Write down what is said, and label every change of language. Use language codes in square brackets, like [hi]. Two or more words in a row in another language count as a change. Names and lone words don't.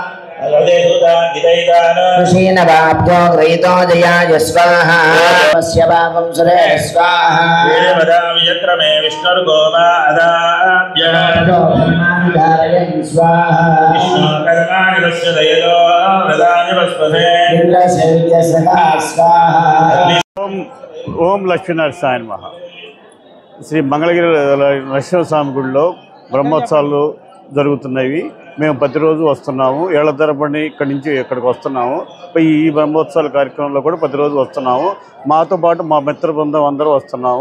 [sa] ऋषीनवाभ्यो गृहीतो जयाय स्वाहा तस्य भागं सुरे स्वाहा वेदवदामि यत्र मे विष्णुर्गोपादाभ्यः धर्मानुधारयन् स्वाहा विष्णुकर्माणि तस्य दयतो वदामि वस्पते इंद्रसेव्य सदा स्वाहा। ఓం లక్ష్మీనరసాయ నమః. [te] శ్రీ మంగళగిరి నరసింహస్వామి గుడిలో బ్రహ్మోత్సవాలు జరుగుతున్నవి. మేము ప్రతిరోజు వస్తున్నాము. ఏళ్ల తరబడి ఇక్కడి నుంచి ఇక్కడికి వస్తున్నాము. ఈ బ్రహ్మోత్సవాల కార్యక్రమంలో కూడా ప్రతిరోజు వస్తున్నాము. మాతో పాటు మా మిత్ర బృందం అందరూ వస్తున్నాము.